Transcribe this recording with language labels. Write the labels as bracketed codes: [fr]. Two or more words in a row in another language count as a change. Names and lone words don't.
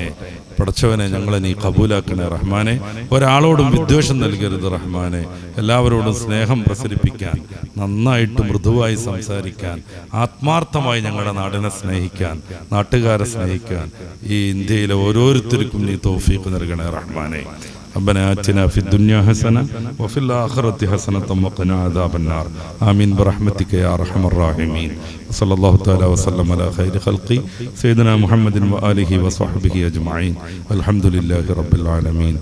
[ml] പടച്ചവനെ, ഞങ്ങളെ നീ ഖബൂലാക്കണേ റഹ്മാനെ. ഒരാളോടും വിദ്വേഷം നൽകരുത് റഹ്മാനെ. എല്ലാവരോടും സ്നേഹം പ്രസരിപ്പിക്കാൻ, നന്നായിട്ട് മൃദുവായി സംസാരിക്കാൻ, ആത്മാർത്ഥമായി ഞങ്ങളുടെ നാടിനെ സ്നേഹിക്കാൻ, നാട്ടുകാരെ സ്നേഹിക്കാൻ ഈ ഇന്ത്യയിലെ ഓരോരുത്തർക്കും നീ തൗഫീഖ് നൽകണേ റഹ്മാനെ. [ar] ربنا آتنا في الدنيا حسنة وفي الآخرة حسنة وقنا عذاب النار. آمين برحمتك يا أرحم الراحمين. صلى الله تعالى وسلم على خير خلقه سيدنا محمد وآله وصحبه أجمعين. الحمد لله رب العالمين.